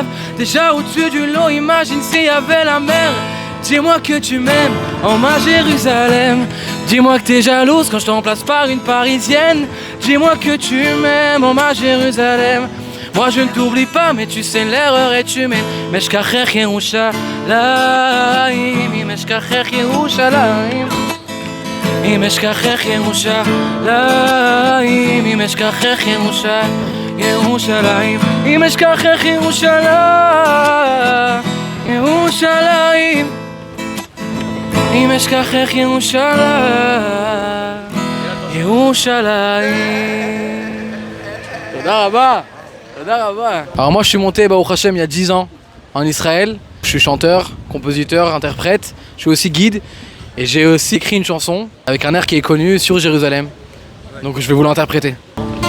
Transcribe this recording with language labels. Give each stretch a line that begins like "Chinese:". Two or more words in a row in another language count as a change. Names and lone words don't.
French: Déjà au-dessus du lot, imagine s'il y avait la mer. Dis-moi que tu m'aimes en ma Jérusalem. Dis-moi que t'es jalouse quand je t'emplace par une parisienne. Dis-moi que tu m'aimes en ma Jérusalem. Moi je ne t'oublie pas mais tu sais l'erreur est humaine.
Hebrew: אשכחך ירושלים אשכחך ירושלים. אם אשכחך ירושלים, אם אשכחך ירושלים, אם אשכחך ירושלים, אם אשכחך ירושלים. תודה רבה, תודה רבה.
French: Alors moi je suis monté au Hachem il y a 10 ans en Israël. Je suis chanteur, compositeur, interprète, je suis aussi guide. Et j'ai aussi écrit une chanson avec un air qui est connu sur Jérusalem. Donc je vais vous l'interpréter.